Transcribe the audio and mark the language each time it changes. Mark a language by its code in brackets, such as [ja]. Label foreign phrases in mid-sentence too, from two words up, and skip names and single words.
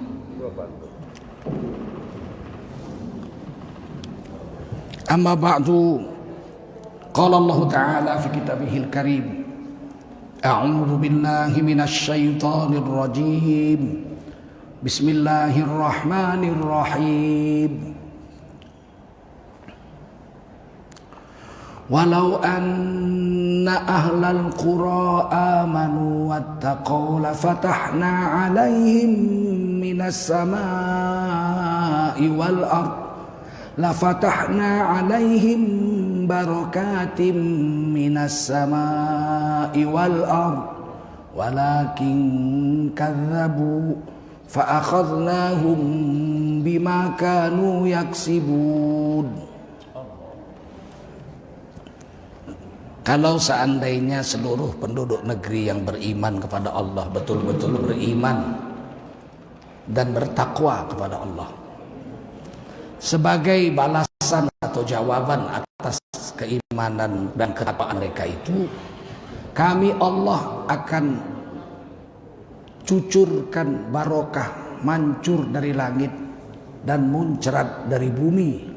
[ar] أما بعد، قال الله تعالى في كتابه الكريم، أعوذ بالله من الشيطان الرجيم. Bismillahirrahmanirrahim. ولو أن أهل القرى آمنوا واتقوا لفتحنا عليهم من السماء والأرض لفتحنا عليهم بركات من السماء والأرض ولكن كذبوا فأخذناهم بما كانوا يكسبون. [id] Kalau seandainya seluruh penduduk negeri yang beriman kepada Allah betul-betul beriman dan bertakwa kepada Allah, sebagai balasan atau jawaban atas keimanan dan ketakwaan mereka itu, kami Allah akan cucurkan barokah mancur dari langit dan muncrat dari bumi.